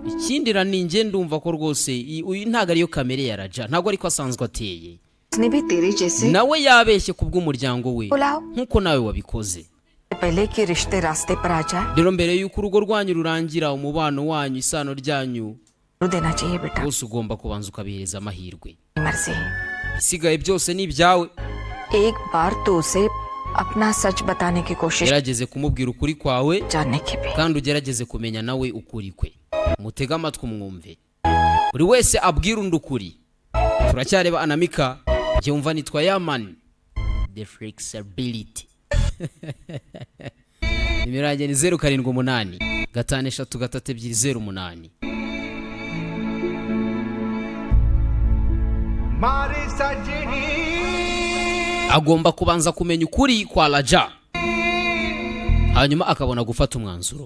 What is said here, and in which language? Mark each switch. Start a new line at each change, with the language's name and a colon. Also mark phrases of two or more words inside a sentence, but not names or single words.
Kinyarwanda: ikindi Rani nge ndumva ko rwose uyu ntago ariyo kamere ya Raja, ntago ariko asanzwe ateye.
Hindi: उसने भी तेरे जैसे
Kinyarwanda: nawe yabeshye kubw'umuryango we
Hindi: बुलाओ
Kinyarwanda: nkuko nawe wabikoze.
Hindi: पहले कि रिश्ते रास्ते पर आ जाए
Kinyarwanda: rero mbere y'uko urugo rwanyu rurangira, umubano wanyu, isano ryanyu,
Hindi: देना चाहिए बेटा.
Kinyarwanda: bose ugomba kubanza ukabihereza amahirwe.
Hindi: मर्जी
Kinyarwanda: isigaye byose ni ibyawe.
Hindi: एक बार तो उसे अपना सच बताने की कोशिश
Kinyarwanda: gerageze kumubwira ukuri kwawe
Hindi: जानने की भी.
Kinyarwanda: kandi ugerageze kumenya nawe ukuri kwe. mutege amatwi umwumve, buri wese abwira undi ukuri. turacyareba Anamika, njye wumva nitwa Yaman
English: the flexibility.
Kinyarwanda: nimero yanjye ni 078 563 agomba kubanza kumenya ukuri kwa Raja, hanyuma akabona gufata umwanzuro.